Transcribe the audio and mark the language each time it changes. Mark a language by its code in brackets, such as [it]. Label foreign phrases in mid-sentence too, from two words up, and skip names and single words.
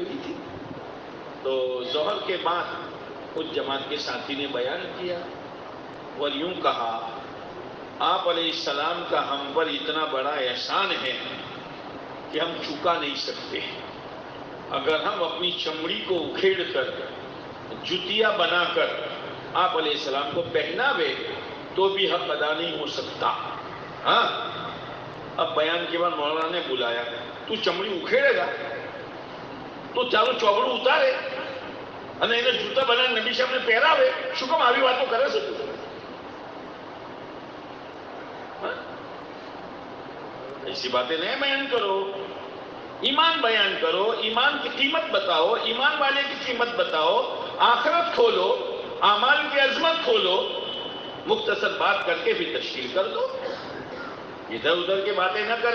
[ur] ہوئی تھی، تو ظہر کے بعد اس جماعت کے ساتھی نے بیان کیا اور یوں کہا آپ علیہ السلام کا ہم پر اتنا بڑا احسان ہے کہ ہم چکا نہیں سکتے، اگر ہم اپنی چمڑی کو اکھیڑ کر جتیا بنا کر آپ علیہ السلام کو پہناوے تو بھی حق ادا نہیں ہو سکتا۔ ہاں اب بیان کے بعد مولانا نے بلایا، تو چمڑی اکھیڑے گا تو چالو چوبڑوں اتارے [gu] અને એને જૂતા બનાવીને નબી સાહેબને પહેરાવે, શું કામ આવી વાતો કરે છે? [ur] ایسی باتیں نہیں بیان کرو، ایمان بیان کرو، ایمان کی قیمت بتاؤ، ایمان والے کی قیمت بتاؤ، آخرت کھولو، اعمال کی عظمت کھولو، مختصر بات کر کے بھی تشکیل کر دو، ادھر ادھر کی باتیں نہ کریں۔